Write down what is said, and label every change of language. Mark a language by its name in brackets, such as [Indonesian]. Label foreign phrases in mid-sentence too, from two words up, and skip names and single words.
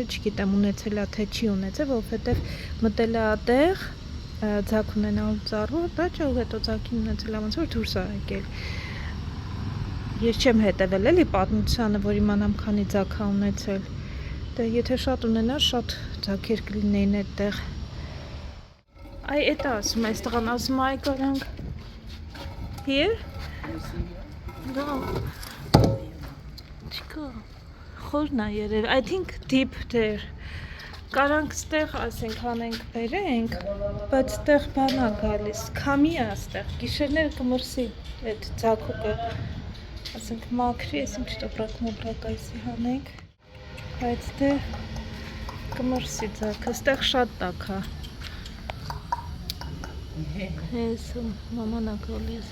[Armenian] չգիտեմ ունեցել է թե չի ունեցել, որովհետև մտել է այդտեղ Ձագ ունենալու ծառու, բայց ու հետո Ձագին ունեցել է ոնց որ դուրս է եկել։ Ես չեմ հետևել էլի պատմությանը, որ իմանամ քանի Ձագ է ունեցել։ Դե եթե շատ ունենար, շատ Ձագեր կլինեին այդտեղ։ Այ էդ է ասում, այս տղան ասում այ կարանք Here? [English] No. [Armenian] Չկա։ Խորն է երևի, [English] I think deep there։ [Armenian] Կարանք ստեղ ասենք հանենք բերենք, բայց ստեղ բան է գալիս, քամի է ստեղ, գիշերները կմրսի այդ Ձագուկը, ասենք մաքրի, ասենք շտոպրակ մոբրակ այսի հանենք, բայց դե կմրսի Ձագը, ստեղ շատ տաք է։ Ես մաման է գալիս։